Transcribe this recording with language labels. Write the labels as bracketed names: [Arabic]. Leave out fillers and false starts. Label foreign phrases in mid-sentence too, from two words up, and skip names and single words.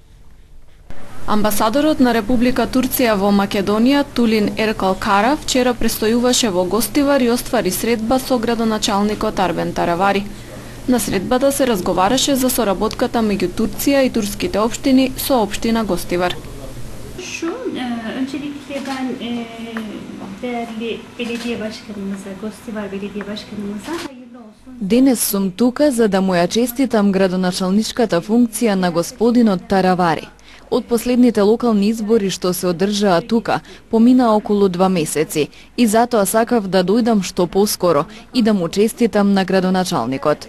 [Macedonian] Амбасадорот на Република Турција во Македонија Тулин Еркал Кара вчера престојуваше во Гостивар и оствари средба со градоначалникот Арбен Таравари. На средбата се разговараше за соработката меѓу Турција и турските општини со општина Гостивар. [Turkish] Öncelikle ben değerli belediye başkanımıza, Gostivar belediye başkanımıza hayırlı olsun. [Macedonian] Денес сум тука за да му ја честитам градоначалничката функција на господинот Таравари. Од последните локални избори што се одржаа тука, помина околу 2 месеци и затоа сакав да дојдам што поскоро и да му честитам на градоначалникот.